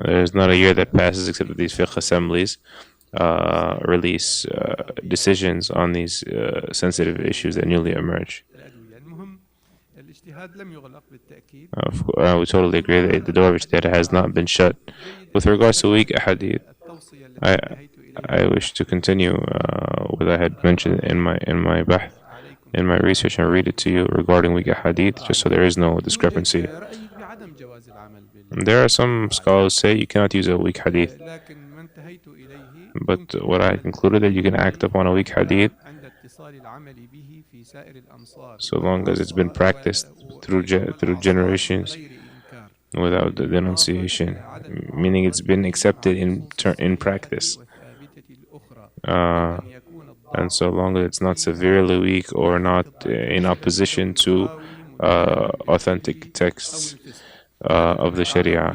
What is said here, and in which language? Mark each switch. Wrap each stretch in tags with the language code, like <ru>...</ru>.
<en>There's not a year that passes except that these fiqh assemblies release decisions on these sensitive issues that newly emerge.</en> <ar>الأدوية. المهم الاجتهاد لم يغلق بالتأكيد.</ar> <en>We totally agree that the door of ijtihad has not been shut. With regards to weak ahadith,</en> <ar>التوصية التي انتهيت إليها</ar> <en>I wish to continue what I had mentioned in my bahth, in my research, and read it to you regarding weak ahadith, just so there is no discrepancy.</en> <ar>رأيي بعدم جواز العمل بال</ar> <en>There are some scholars say you cannot use a weak hadith,</en> <ar>لكن ما انتهيت إليه</ar> <en>but what I concluded that you can act upon a weak hadith</en> <ar>عند اتصال العمل به في سائر الأمصار</ar> <en>so long as it's been practiced through generations</en> <ar>غير إنكار.</ar> <en>without the denunciation, meaning it's been accepted in practice.</en> <ar>والثابتة الأخرى Uh, أن يكون</ar> <en>and so long as it's not severely weak or not in opposition to authentic texts of the Sharia.</en>